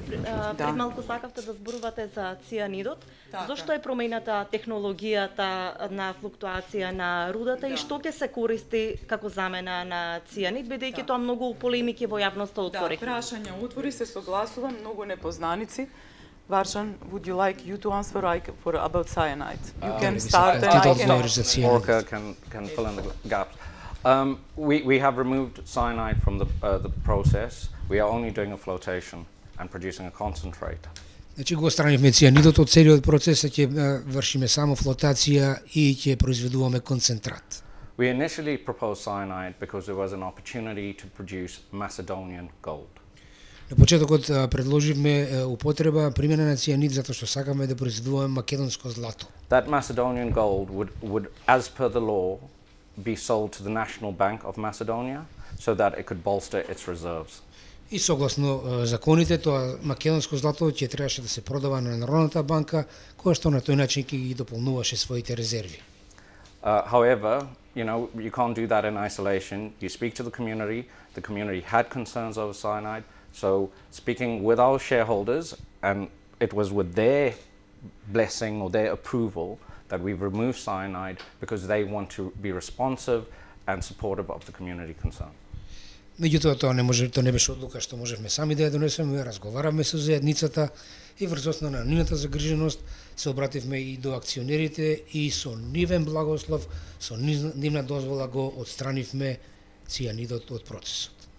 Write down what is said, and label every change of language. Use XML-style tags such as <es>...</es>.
<mk>Пред малку сакавте да зборувате за цијанидот. Зошто е промената технологијата на флуктуација на рудата и што ќе се користи како замена на цијанид, бидејќи тоа многу полемики во јавноста отвори? Да, прашања отвори, се согласувам, многу непознаници.</mk> <en>Varshan, would you like you to answer for about cyanide? You can start and I can... Orca can fill in the gaps. We have removed cyanide from the process. We are only doing a flotation and producing a concentrate.</en> <mk>Значи го отстранивме цијанидот од целиот процес, ќе вршиме само флотација и ќе произведуваме концентрат.</mk> <en>We initially proposed cyanide because there was an opportunity to produce Macedonian gold.</en> <mk>На почетокот предложивме употреба примена на цијанид затоа што сакаме да произведуваме македонско злато.</mk> <en>That Macedonian gold would, as per the law, be sold to the National Bank of Macedonia so that it could bolster its reserves.</en> <mk>И согласно законите, тоа македонско злато ќе требаше да се продава на Народната банка, која што на тој начин ќе ги дополнуваше своите резерви.</mk> <en>However, you can't do that in isolation. You speak to the community had concerns over cyanide, so speaking with our shareholders, and it was with their blessing or their approval that we've removed cyanide because they want to be responsive and supportive of the community concern.</en> <mk>Меѓутоа тоа не беше одлука што можевме сами да ја донесеме, разговаравме со заедницата и врз основа на нивната загриженост се обративме и до акционерите и со нивен благослов, со нивна дозвола го отстранивме цијанидот од процесот.</mk>